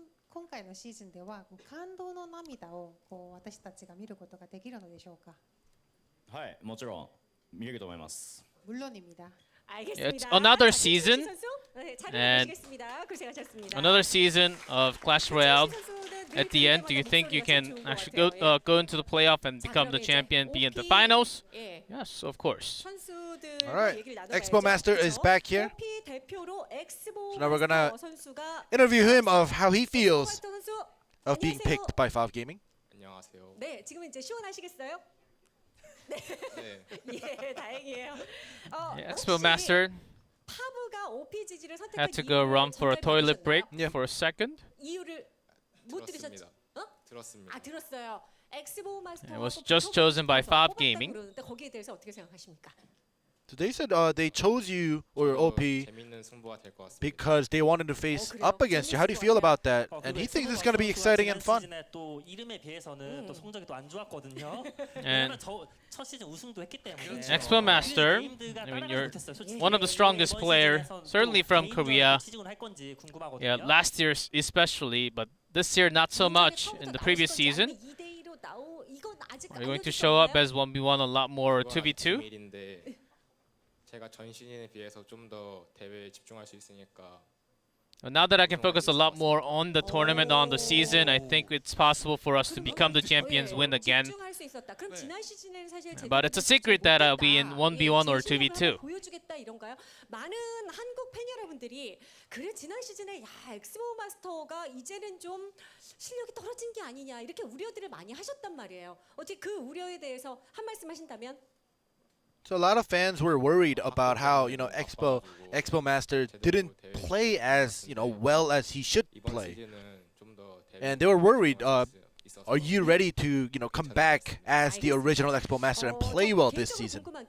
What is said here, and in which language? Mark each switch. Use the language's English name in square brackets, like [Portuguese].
[Japanese] 今回のシーズンでは感動の涙を私たちが見ることができるのでしょうか。はい、もちろん見れると思います。 [Korean] 물론입니다. [English] It's another season, and another season of Clash Royale. At the end, do you think you can actually go into the playoff and become the champion, be in the finals? Yes, of course. All right, Expo Master is back here. So now we're gonna interview him of how he feels of being picked by Fob Gaming. [Korean] 안녕하세요. 네, 지금 이제 시원하시겠어요? 네. 예, 다행이에요. [English] Expo Master [Korean] 파브가 OPGG를 선택한 [English] had to go run for a toilet break for a second. [Korean] 이유를 못 들으셨죠? 들었습니다. 아, 들었어요. 엑스보 마스터. [English] It was just chosen by Fob Gaming. [Korean] 그러는데 거기에 대해서 어떻게 생각하십니까? [English] So they said they chose you or OP because they wanted to face up against you. How do you feel about that? And he thinks it's going to be exciting and fun. [Korean] 또 이름에 비해서는 또 성적이 또 안 좋았거든요. [English] And [Korean] 첫 시즌 우승도 했기 때문에. [English] Expo Master, I mean, you're one of the strongest players, certainly from Korea. Yeah, last year especially, but this year not so much. In the previous season, are you going to show up as 1v1 a lot more or 2v2? [Korean] 제가 전 시즌에 비해서 좀 더 대회에 집중할 수 있으니까 [English] Now that I can focus a lot more on the tournament, on the season, I think it's possible for us to become the champions, win again. [Korean] 집중할 수 있었다. 그럼 지난 시즌에는 사실 [English] But it's a secret that I'll be in 1v1 or 2v2. [Korean] 보여주겠다 이런가요? 많은 한국 팬 여러분들이 그래 지난 시즌에 야 엑스보 마스터가 이제는 좀 실력이 떨어진 게 아니냐 이렇게 우려들을 많이 하셨단 말이에요. 어떻게 그 우려에 대해서 한 말씀 하신다면? [English] So a lot of fans were worried about how, you know, Expo Master didn't play as, you know, well as he should play. And they were worried, are you ready to, you know, come back as the original Expo Master and play well this season?